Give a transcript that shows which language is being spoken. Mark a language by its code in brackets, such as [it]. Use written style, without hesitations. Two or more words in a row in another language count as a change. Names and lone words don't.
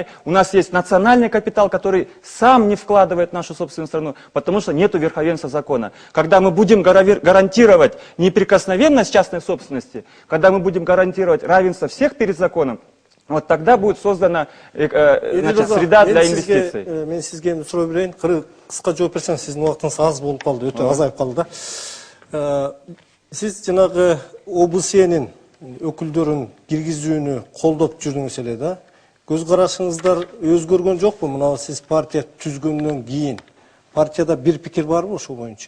[ru] У нас есть национальный капитал, который сам не вкладывает в нашу собственную страну, потому что нет верховенства закона. Когда мы будем гарантировать неприкосновенность частной собственности, когда мы будем гарантировать равенство всех перед законом, вот тогда будет создана среда для инвестиций. [ky] Мен сизге эми суроо берейин. Кыска жооп берсеңиз, сиздин убактыңыз аз болуп калды, өтө азайып калды да. Сиз жанагы ОБСЕнин өкүлдөрүн киргизүүнү колдоп жүрдүңүз эле да. Көз карашыңыздар өзгөргөн жокпу? Мына сиз партия түзгөндөн кийин партияда бир пикир барбы ошол боюнча?